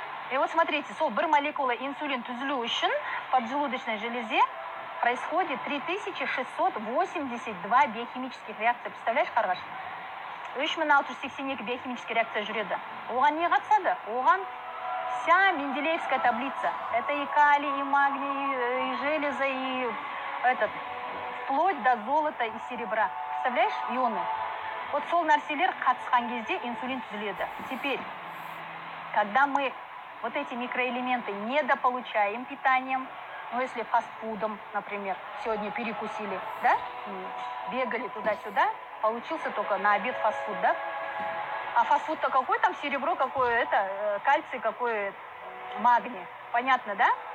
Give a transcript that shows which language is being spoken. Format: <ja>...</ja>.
<ru>И вот смотрите,</ru> <kk>сол бір молекула инсулин түзілу үшін</kk> <ru>в поджелудочной железе происходит 3682 биохимических реакций. Представляешь,</ru> <kk>Қарғаш? 3682 биохимические реакция жүреді. Оған не қатысады? Оған</kk> <ru>вся Менделеевская таблица. Это и калий, и магний, и железа, и вплоть до золота и серебра. Представляешь, ионы? Вот</ru> <kk>сол нәрселер қатысқан кезде инсулин түзіледі.</kk> <ru>Теперь, когда мы вот эти микроэлементы недополучаем питанием, ну, если фастфудом, например, сегодня перекусили, да, бегали туда-сюда, получился только на обед фастфуд, да? А фастфуд-то какой там серебро, какое кальций, какой магний. Понятно, да?</ru>